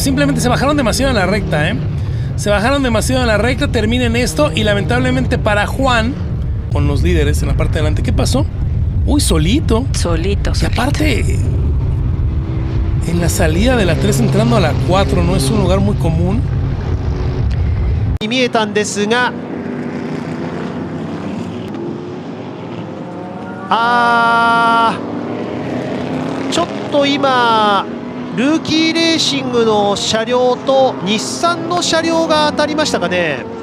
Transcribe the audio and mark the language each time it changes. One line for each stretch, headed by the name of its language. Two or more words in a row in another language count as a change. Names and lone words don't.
Spanish: Simplemente se bajaron demasiado en la recta, Se bajaron demasiado en la recta, terminen esto y lamentablemente para Juan, con los líderes en la parte de adelante, ¿qué pasó? Uy, solito. Solito. Y aparte, en la salida de la 3 entrando a la 4, no es un lugar muy común.
Japanese: 見えたんですが、ちょっと今ルーキーレーシングの車両と日産の車両が当たりましたかね。